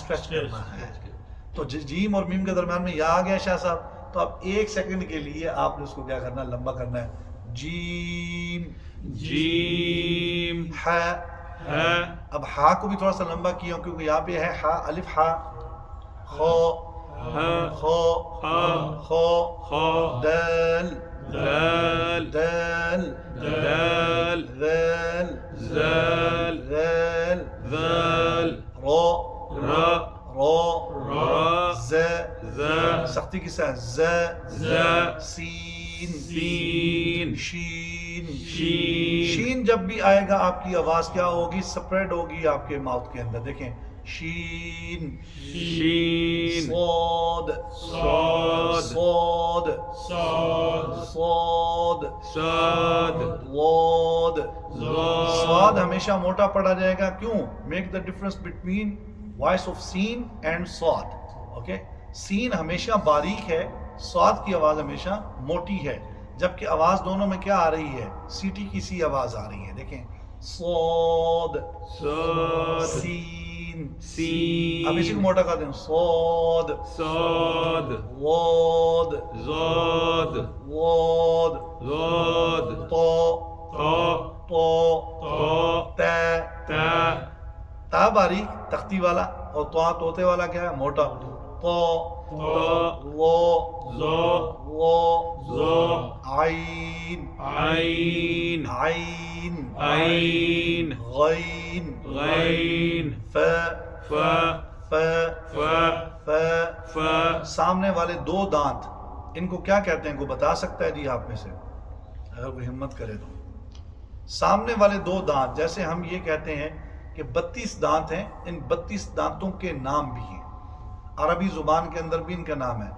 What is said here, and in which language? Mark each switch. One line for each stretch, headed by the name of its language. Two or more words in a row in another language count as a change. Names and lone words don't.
Urdu: اسٹریچ کرنا ہے. تو جیم اور میم کے درمیان میں یا آ گیا شاہ صاحب، تو اب 1 سیکنڈ کے لیے آپ نے اس کو کیا کرنا ہے؟ لمبا کرنا ہے. جیم، جیم، ح. ہ، اب ہا کو بھی تھوڑا سا لمبا کیا کیونکہ یہاں پہ ہے ہا، الف ہا. خو، ہ، خو، خ، خو، خ، دال، دال، دال، دال، ذال، ذال، ذال، ذال، رو، را، رو، را، ز، ز، سختی کے ساتھ ز، ز، سین، سین، شین. شین. شین جب بھی آئے گا آپ کی آواز کیا ہوگی؟ سپریڈ ہوگی آپ کے ماؤتھ کے اندر. دیکھیں شین، شین، صاد، صاد، صاد، صاد، صاد، صاد، ضاد. ضاد. صاد ہمیشہ موٹا پڑھا جائے گا. کیوں؟
English: make the difference between voice of Seen and Saad.
Urdu: اوکے، سین ہمیشہ باریک ہے، صاد کی آواز ہمیشہ موٹی ہے، جبکہ آواز دونوں میں کیا آ رہی ہے؟ سیٹی کی سی آواز آ رہی ہے. دیکھیں صاد، صاد، سین. سین. اب اسی کو موٹا کر دیں. صاد، صاد، ضاد، ضاد، ضاد، ضاد، طا، طا، طا، طا، تا. تا، تا باریک تختی والا اور طا طوطے والا کیا ہے؟ موٹا. طا، طا، وا، ظا، وا، ظا، عین، عین، عین، عین، غین، غین، ف، ف ف ف ف ف سامنے والے دو دانت ان کو کیا کہتے ہیں؟ کوئی بتا سکتا ہے جی آپ میں سے؟ اگر کوئی ہمت کرے تو سامنے والے دو دانت، جیسے ہم یہ کہتے ہیں کہ 32 دانت ہیں، ان 32 دانتوں کے نام بھی ہیں، عربی زبان کے اندر بھی ان کا نام ہے۔